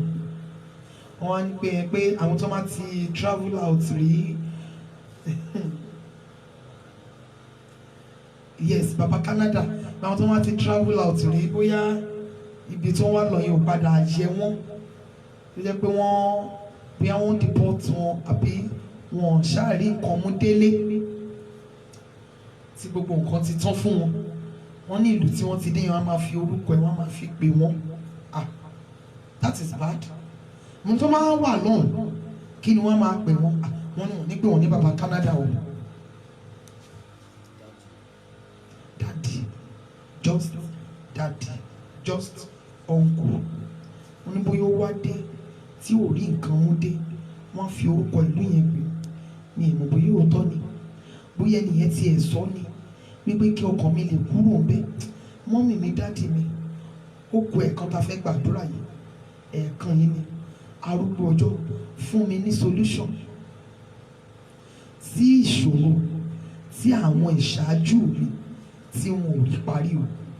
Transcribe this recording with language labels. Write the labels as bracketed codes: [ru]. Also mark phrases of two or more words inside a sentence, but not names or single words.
[yo] Wọ́n á ní pé àwọn tó máa ti [en] travel out [yo] rí yes bàbá Canada, àwọn tó máa ti [en] travel out [yo] rí bóyá ibi tí wọ́n wá lọ yẹn ò padà yẹ wọ́n, tó jẹ́ pé wọ́n deport wọn àbí wọn ṣáàrí nǹkan mú délé tí gbogbo nǹkan ti tán fún wọn. Wọ́n ní ìlú tí wọ́n ti dé yẹn wọ́n máa fi orúkọ ẹ̀ wọ́n máa fi pè wọ́n. [en] That is bad. [yo] Mo tó máa wà lọ́hùn kí ni wọ́n máa pè wọ́n? Wọ́n ní wọ́n ní pé wọ́n ní bàbá Canada o. [en] Daddy, just uncle. [yo] Wọ́n ní bóyá ó wá dé tí ò rí nǹkan mú dé, wọ́n fi orúkọ ìlú yẹn pè. Mi ò mọ̀ bóyá òótọ́ ni, bóyá ẹnìyẹn ti ẹ̀ sọ ni wípé kí ọkàn mi lè kúrò ńbẹ̀. Mọ́mì mi, dáàdì mi, ó kù ẹ̀ẹ̀kan tá fẹ́ gbàdúrà yìí, ẹ̀ẹ̀kan yìí ni arúgbó ọjọ́ fún mi ní solution sí ìṣòro tí àwọn ìṣáájú mi tí wọn ò rí parí o.